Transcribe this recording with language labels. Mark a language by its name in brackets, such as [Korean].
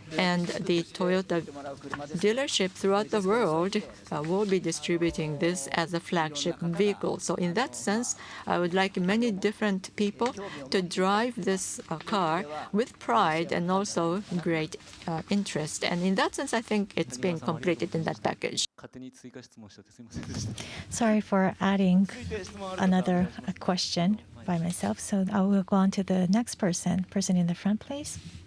[English] And the Toyota dealership throughout the world will be distributing this as a flagship vehicle. So in that sense, I would like many different people to drive this car with pride and also great interest. And in that sense, I think it's been completed in that package. [Japanese] 勝手に追加質問しちゃってすみませんでした。 [English] Sorry for adding another question by myself. So I will go on to the next person. Person in the front, please.